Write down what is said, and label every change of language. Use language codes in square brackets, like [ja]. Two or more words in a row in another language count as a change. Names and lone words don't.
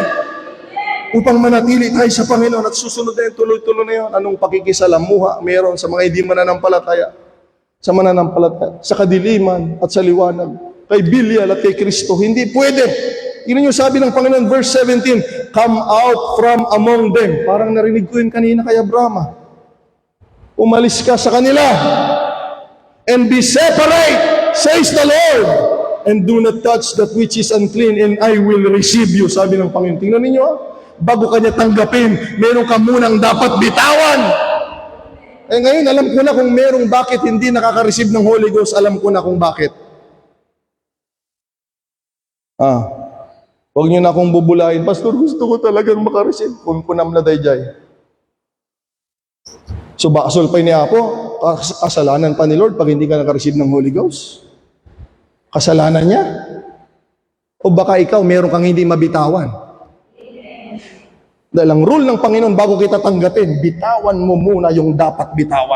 [tl] Upang manatili tayo sa Panginoon at susunod na yun, tuloy-tuloy na yun. Anong pakikisalamuha meron sa mga hindi mananampalataya? Sa mananampalataya, sa kadiliman at sa liwanag, kay Bilial at kay Kristo. Hindi pwede. Yun yung sabi ng Panginoon, verse 17, [en] come out from among them. [tl] Parang narinig ko yun kanina kay Abraham. Umalis ka sa kanila [en] and be separate, says the Lord, and do not touch that which is unclean, and I will receive you. [tl] Sabi ng Panginoon. Tingnan ninyo, bago ka niya tanggapin, meron ka munang dapat bitawan. Ngayon, alam ko na kung merong bakit hindi nakaka-receive ng Holy Ghost, alam ko na kung bakit. Huwag niyo na akong bubulahin, Pastor, gusto ko talagang makareceive. [ilo] Kung kunam na dayjay. [tl] So, bakasol pa niya po, kasalanan pa ni Lord pag hindi ka naka-receive ng Holy Ghost? Kasalanan niya? O baka ikaw, meron kang hindi mabitawan? Dahil ang rule ng Panginoon, bago kita tanggapin, bitawan mo muna yung dapat bitawan.